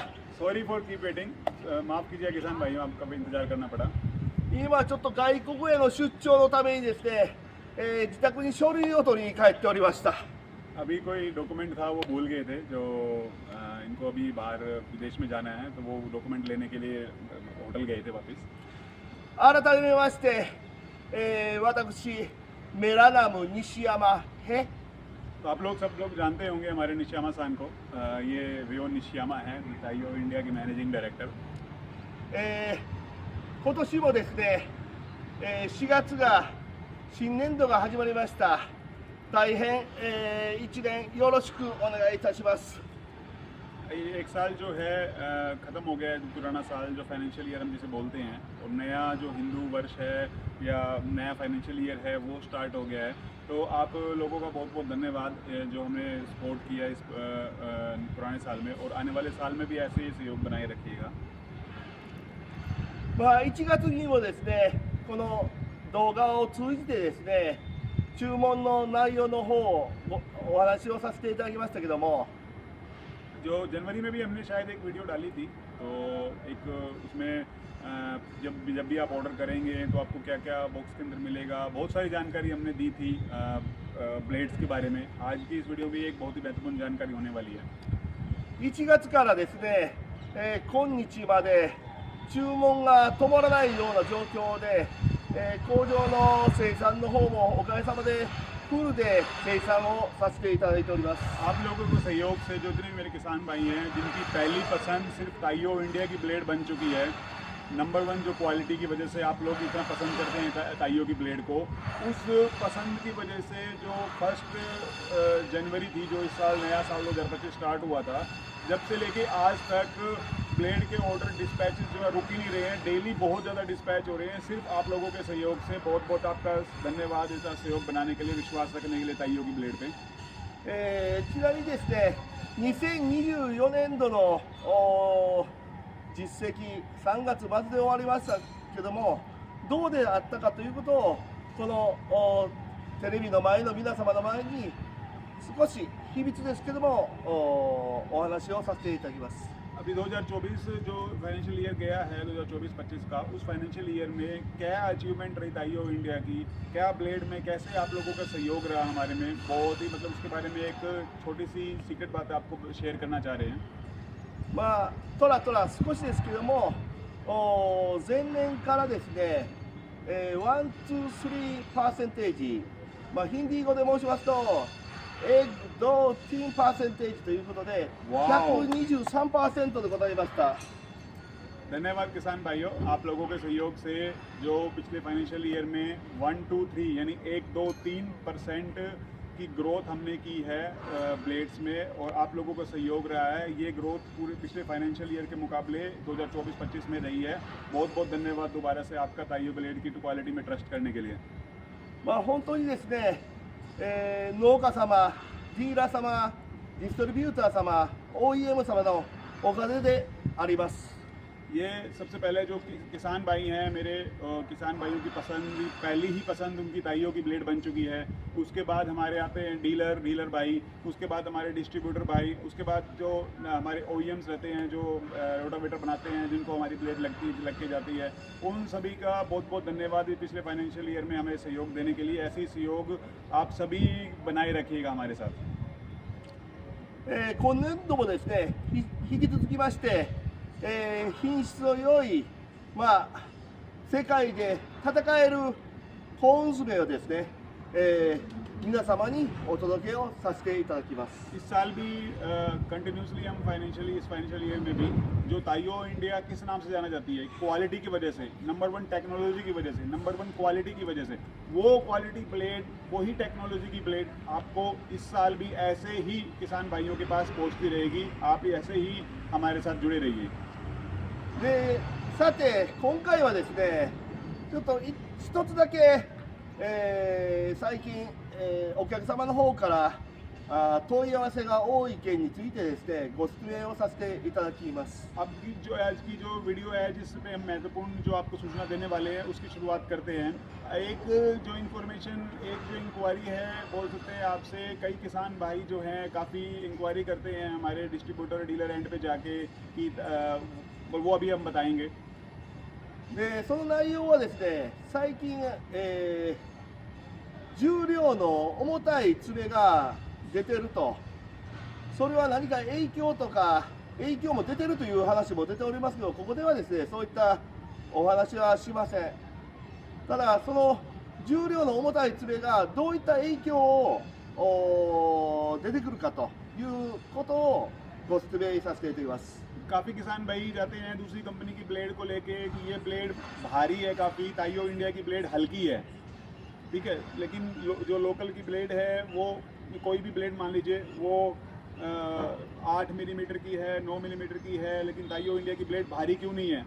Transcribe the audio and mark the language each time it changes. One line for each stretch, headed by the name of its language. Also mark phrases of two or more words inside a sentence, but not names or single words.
English: sorry for keep waiting,
Hindi: माफ़ कीजिए किसान भाइयों, आपका भी इंतजार करना पड़ा।
Japanese: 今ちょっと外国への出張のためにですね、自宅に書類を取りに帰っておりました。
Hindi: अभी कोई डॉक्यूमेंट था वो भूल गए थे, जो इनको अभी बाहर विदेश में जाना है तो वो डॉक्यूमेंट लेने के लिए होटल गए थे वापस।
Japanese: 改めまして、私メラナム西山へ
Hindi: तो आप लोग सब लोग जानते होंगे हमारे निशियामा सान को। ये रियो निशियामा है, ताइयो इंडिया के
English: managing director.
Japanese: 今年もですね、4月が新年度が始まりました。大変、1年よろしくお願いいたします。
Hindi: एक साल जो है ख़त्म हो गया है, पुराना साल जो
English: financial year
Hindi: हम जिसे बोलते हैं, और नया जो हिंदू वर्ष है या नया
English: financial year
Hindi: है वो स्टार्ट हो गया है। तो आप लोगों का बहुत बहुत धन्यवाद जो हमें सपोर्ट किया इस पुराने साल में, और आने वाले साल में भी ऐसे ही सहयोग बनाए रखिएगा।
Japanese: 1 月にもですね、この動画を通じてですね、注文の内容の方をお話をさせていただきましたけども、
Hindi: जो जनवरी में भी हमने शायद एक वीडियो डाली थी, तो एक उसमें जब भी आप ऑर्डर करेंगे तो आपको क्या क्या बॉक्स के अंदर मिलेगा, बहुत सारी जानकारी हमने दी थी ब्लेड्स के बारे में। आज की इस वीडियो में एक बहुत ही महत्वपूर्ण जानकारी होने वाली है।
Japanese: 1 月からですね、今日まで注文が止まらないような状況で、工場の生産の方もおかげさまでフルで生産をさせていただいております。
Hindi: आप लोगों के सहयोग से जो जितने मेरे किसान भाई हैं जिनकी पहली पसंद सिर्फ ताइयो इंडिया की ब्लेड बन चुकी है, नंबर 1 जो क्वालिटी की वजह से आप लोग इतना पसंद करते हैं ताइयो की ब्लेड को, उस पसंद की वजह से जो 1 जनवरी थी, जो इस साल नया साल 2025 स्टार्ट हुआ था, जब से लेके आज तक ब्लेड के
English: order dispatches
Hindi: जो है रुक ही नहीं रहे हैं। डेली बहुत ज़्यादा डिस्पैच हो रहे हैं, सिर्फ आप लोगों के सहयोग से। बहुत बहुत आपका धन्यवाद इसका सहयोग बनाने के लिए, विश्वास रखने के लिए ताइयो की ब्लेड पे।
Japanese: ちなみにですね、2024年度の実績3月末で終わりましたけども、どうであったかということをこのテレビの前の皆様の前に少し秘密ですけどもお話をさせていただきます。
Hindi: अभी 2024 जो
English: financial year
Hindi: गया है 2024-25 का, उस
English: financial year
Hindi: में क्या अचीवमेंट रही ताइयो इंडिया की, क्या ब्लेड में कैसे आप लोगों का सहयोग रहा हमारे में, बहुत ही मतलब उसके बारे में एक छोटी सी सीक्रेट बात आपको शेयर करना चाह रहे हैं।
Japanese: とらとら少しですけども、前年からですね、1、2、3%、ヒンディー語で申しますと、10% ということで、123% でございました。
Hindi: धन्यवाद किसान भाइयों, आप लोगों के सहयोग से जो पिछले
English: financial year
Hindi: में 1, 2, 3 यानी 1, 2, 3% की ग्रोथ हमने की है ब्लेड्स में, और आप लोगों का सहयोग रहा है। ये ग्रोथ पूरे पिछले
English: financial year
Hindi: के मुकाबले 2024-25 में रही है। बहुत बहुत धन्यवाद दोबारा से आपका ताइयो ब्लेड की क्वालिटी में ट्रस्ट करने के लिए।
Japanese: 本当にですね、農家様、 ディーラー様、ディストリビューター様、OEM 様のおかげであります。
Hindi: ये सबसे पहले जो किसान भाई हैं मेरे, किसान भाइयों की पहली ही पसंद उनकी ताइयों की ब्लेड बन चुकी है। उसके बाद हमारे आते हैं डीलर भाई, उसके बाद हमारे डिस्ट्रीब्यूटर भाई, उसके बाद जो हमारे OEMs रहते हैं जो रोटावेटर बनाते हैं जिनको हमारी ब्लेड लग के जाती है, उन सभी का बहुत बहुत धन्यवाद पिछले
English: financial year
Hindi: में हमें सहयोग देने के लिए। ऐसे ही सहयोग आप सभी बनाए रखिएगा हमारे साथ।
Japanese: 今年度もですね、引き続きまして、品質の良い、世界で戦えるコーン詰をですね、皆様にお届けをさせていただきます。
Hindi: इस साल भी कंटिन्यूसली हम इस
English: financial year
Hindi: में भी जो ताइयो इंडिया किस नाम से जाना जाती है, क्वालिटी की वजह से, नंबर 1 टेक्नोलॉजी की वजह से, नंबर 1 क्वालिटी की वजह से, वो
English: quality blade,
Hindi: वही टेक्नोलॉजी की ब्लेड आपको इस साल भी ऐसे ही किसान भाइयों के पास पहुंचती रहेगी। आप ऐसे ही हमारे साथ जुड़े रहिए।
Japanese: でさて今回はですね、ちょっと一つだけ、最近、お客様の方から問い合わせが多い件についてですね、ご説明をさせていただきます。
Hindi: अब की जो वीडियो है जिसपे हम महत्वपूर्ण जो आपको सूचना देने वाले हैं उसकी शुरुआत करते हैं। एक जो इंक्वायरी है बोल सकते हैं आपसे, कई किसान भाई जो हैं काफ़ी इंक्वायरी करते हैं हमारे
English: distributor dealer end
Hindi: पे जाके कि वो अभी हम बताएंगे।
Japanese: でその内容はですね、最近、重量の重たい爪が出てると、それは何か影響も出てるという話も出ておりますけど、ここではですね、そういったお話はしません。ただその重量の重たい爪がどういった影響を出てくるかということをご説明させていただきます。
Hindi: काफ़ी किसान भाई जाते हैं दूसरी कंपनी की ब्लेड को लेके कि ये ब्लेड भारी है काफ़ी, ताइयो इंडिया की ब्लेड हल्की है, ठीक है, लेकिन जो लोकल की ब्लेड है वो कोई भी ब्लेड मान लीजिए वो 8 मिलीमीटर की है, 9 मिलीमीटर की है, लेकिन ताइयो इंडिया की ब्लेड भारी क्यों नहीं है?